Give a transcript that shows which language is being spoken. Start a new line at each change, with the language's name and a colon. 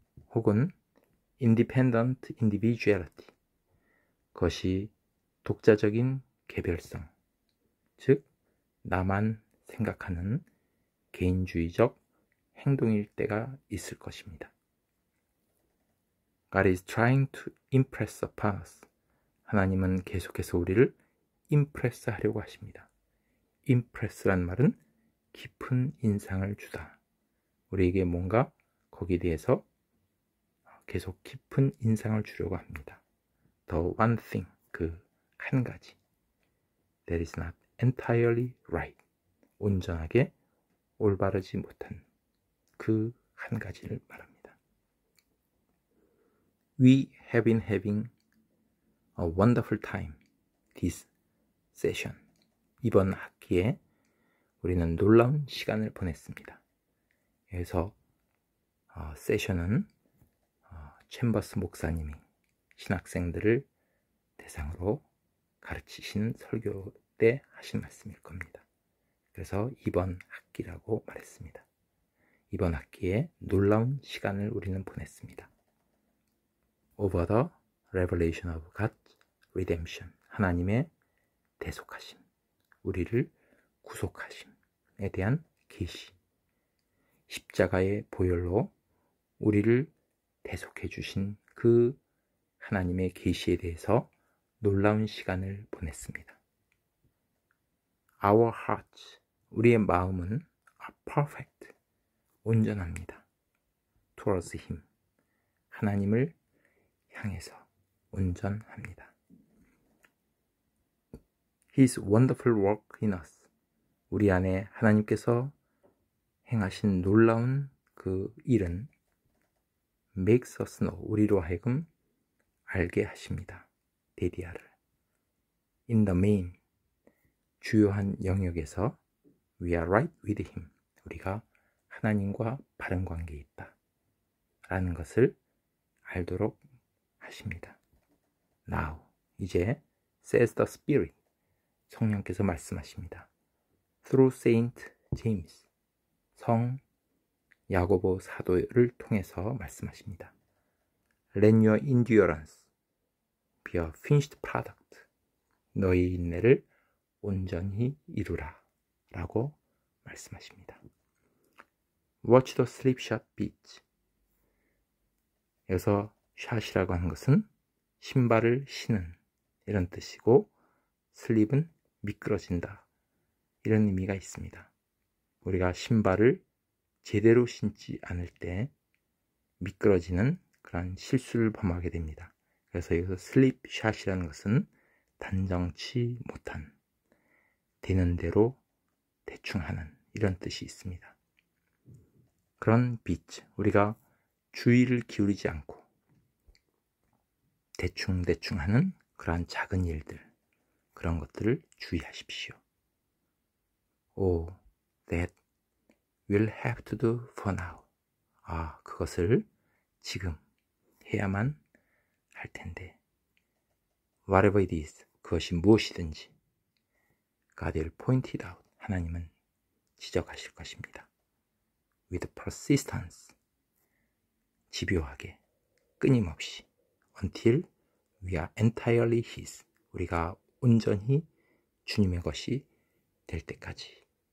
Korean: 혹은
English: independent individuality,
Korean: 그것이 독자적인 개별성, 즉 나만 생각하는 개인주의적 행동일 때가 있을 것입니다.
English: God is trying to impress upon us,
Korean: 하나님은 계속해서 우리를 impress 하려고 하십니다. impress란 말은 깊은 인상을 주다, 우리에게 뭔가 거기에 대해서 계속 깊은 인상을 주려고 합니다.
English: The one thing,
Korean: 그 한 가지.
English: That is not entirely right.
Korean: 온전하게 올바르지 못한 그 한 가지를 말합니다.
English: We have been having a wonderful time this session.
Korean: 이번 학기에 우리는 놀라운 시간을 보냈습니다. 여기서 세션은 챔버스 목사님이 신학생들을 대상으로 가르치신 설교 때 하신 말씀일 겁니다. 그래서 이번 학기라고 말했습니다. 이번 학기에 놀라운 시간을 우리는 보냈습니다.
English: Over the revelation of God's redemption.
Korean: 하나님의 대속하심, 우리를 구속하심에 대한 계시, 십자가의 보혈로 우리를 대속해 주신 그 하나님의 계시에 대해서 놀라운 시간을 보냈습니다.
English: Our hearts,
Korean: 우리의 마음은
English: are perfect,
Korean: 온전합니다.
English: Towards Him,
Korean: 하나님을 향해서 온전합니다.
English: His wonderful work in us,
Korean: 우리 안에 하나님께서 행하신 놀라운 그 일은
English: makes us know,
Korean: 우리로 하여금 알게 하십니다. 데디아를
English: in the main,
Korean: 주요한 영역에서
English: we are right with Him,
Korean: 우리가 하나님과 바른 관계에 있다 라는 것을 알도록 하십니다.
English: Now,
Korean: 이제
English: says the Spirit,
Korean: 성령께서 말씀하십니다.
English: Through Saint James,
Korean: 성 야고보 사도를 통해서 말씀하십니다.
English: Let your endurance be a finished product.
Korean: 너희 인내를 온전히 이루라 라고 말씀하십니다.
English: Watch the slipshod beach.
Korean: 여기서 샷이라고 하는 것은 신발을 신은 이런 뜻이고, 슬립은 미끄러진다 이런 의미가 있습니다. 우리가 신발을 제대로 신지 않을 때 미끄러지는 그런 실수를 범하게 됩니다. 그래서 여기서 슬립샷이라는 것은 단정치 못한, 되는 대로 대충 하는 이런 뜻이 있습니다. 그런 비치, 우리가 주의를 기울이지 않고 대충 하는 그러한 작은 일들, 그런 것들을 주의하십시오.
English: Oh, that we'll have to do for now.
Korean: 그것을 지금 해야만 할 텐데.
English: Whatever it is,
Korean: 그것이 무엇이든지
English: God will point it out.
Korean: 하나님은 지적하실 것입니다.
English: With persistence,
Korean: 집요하게, 끊임없이,
English: until we are entirely His,
Korean: 우리가 온전히 주님의 것이 될 때까지.